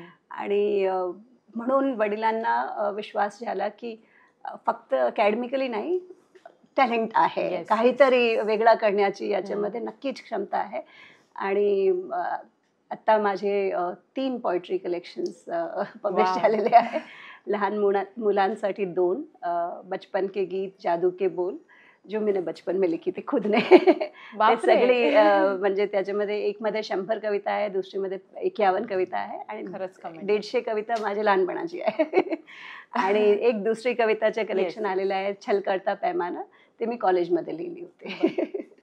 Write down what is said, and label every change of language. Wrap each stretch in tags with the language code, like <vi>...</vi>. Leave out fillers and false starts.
<mr>आणि म्हणून वडिलांना विश्वास झाला की फक्त अकॅडमिकली नाही, टॅलेंट आहे, काहीतरी वेगळा करण्याची याच्यामध्ये नक्कीच क्षमता आहे. आणि आत्ता माझे 3 पोएट्री कलेक्शन्स पब्लिश झालेले आहे. लहान मुलांसाठी 2,</mr> <hi>बचपन के गीत, जादू के बोल, जो मैंने बचपन में लिखी थी खुद ने.</hi> <mr>ते सगळी म्हणजे त्याच्यामध्ये एक मध्ये 100 कविता आहे, दुसरीमध्ये 51 कविता आहे आणि 150 कविता माझ्या लहानपणाची आहे. आणि एक दुसरी कविताचे कलेक्शन आलेलं आहे, छल करता पैमाना, ते मी कॉलेजमध्ये लिहिली होती.</mr>